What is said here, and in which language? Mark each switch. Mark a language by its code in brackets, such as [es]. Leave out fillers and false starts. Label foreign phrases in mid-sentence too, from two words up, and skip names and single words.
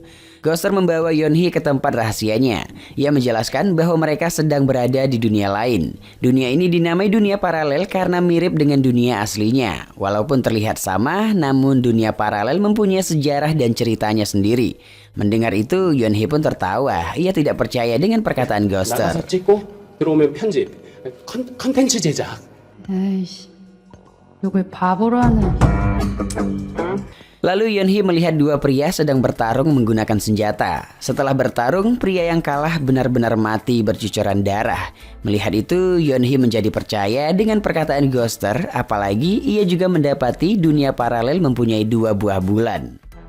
[id] Ghoster membawa Yeonhee ke tempat rahasianya. Ia menjelaskan bahwa mereka sedang berada di dunia lain. Dunia ini dinamai dunia paralel karena mirip dengan dunia aslinya. Walaupun terlihat sama, namun dunia paralel mempunyai sejarah dan ceritanya sendiri. Mendengar itu, Yeonhee pun tertawa. Ia tidak percaya dengan perkataan Ghoster. [ko] 나가서 찍고 들어오면 편집, 컨텐츠 제작. 에이씨, 요걸 바보로 하는. [id] Lalu Yeonhee melihat 2 pria sedang bertarung menggunakan senjata. Setelah bertarung, pria yang kalah benar-benar mati bercucuran darah. Melihat itu, Yeonhee menjadi percaya dengan perkataan Ghoster, apalagi ia juga mendapati dunia paralel mempunyai 2 buah bulan.